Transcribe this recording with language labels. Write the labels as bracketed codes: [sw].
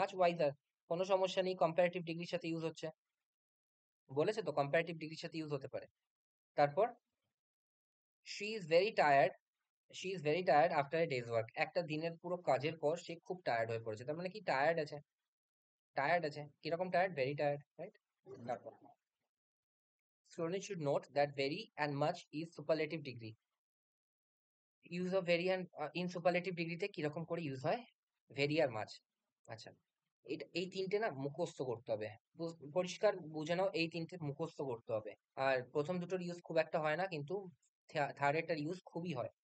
[en] much wiser, [bn] কোনো সমস্যা নেই, কম্পারেটিভ ডিগ্রির সাথে ইউজ হচ্ছে, বলেছে তো কম্পারেটিভ ডিগ্রির সাথে ইউজ হতে পারে। তারপর [en] she is very tired, she is very tired after a day's work, [bn] একটা দিনের পুরো কাজের পর সে খুব টায়ার্ড হয়ে পড়েছে, তার মানে কি? টায়ার্ড আছে, টায়ার্ড আছে, কিরকম টায়ার্ড? [en] Very tired, right? [bn] তারপর [en] students should note that very and much is superlative degree. Use of very and in [bn] superlative ডিগ্রিতে কিরকম করে ইউজ হয়? ভেরি আর মাচ। আচ্ছা, এটা এই তিনটে না মুখস্থ করতে হবে, পরিষ্কার বুঝে নাও, এই তিনটে মুখস্থ করতে হবে। আর প্রথম দুটোর ইউজ খুব একটা হয় না, কিন্তু থার্ড এরটার ইউজ খুবই হয়।